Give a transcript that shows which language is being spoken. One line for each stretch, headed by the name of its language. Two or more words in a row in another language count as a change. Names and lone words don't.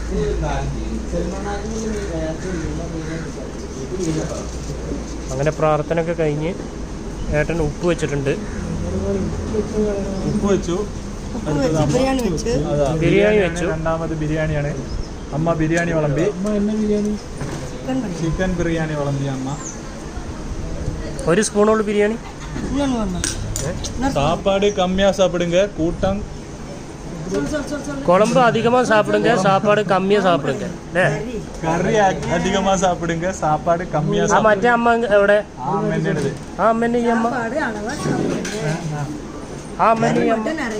Malayalam: അങ്ങനെ പ്രാർത്ഥനയൊക്കെ കഴിഞ്ഞ് ഏട്ടൻ ഉപ്പ് വെച്ചിട്ടുണ്ട്. ഉപ്പ് വെച്ചു, ബിരിയാണി വെച്ചു. രണ്ടാമത് ബിരിയാണിയാണ്. അമ്മ ബിരിയാണി വിളമ്പി, ചിക്കൻ ബിരിയാണി വിളമ്പി അമ്മ. ഒരു സ്പൂണോള് ബിരിയാണി.
Tamil: சாப்பாடு கம்மியா சாப்பிடுங்க, கூட்டம் குழம்பு அதிகமா சாப்பிடுங்க, சாப்பாடு கம்மியா சாப்பிடுங்க. கறி அதிகமா சாப்பிடுங்க, சாப்பாடு கம்மியா.
Malayalam: ആ മറ്റേ അമ്മ എവിടെ? ആ അമ്മേന്റെ ആ അമ്മേന്റെ ഈ അമ്മ. ആ അമ്മേന്റെ ഈ അമ്മ.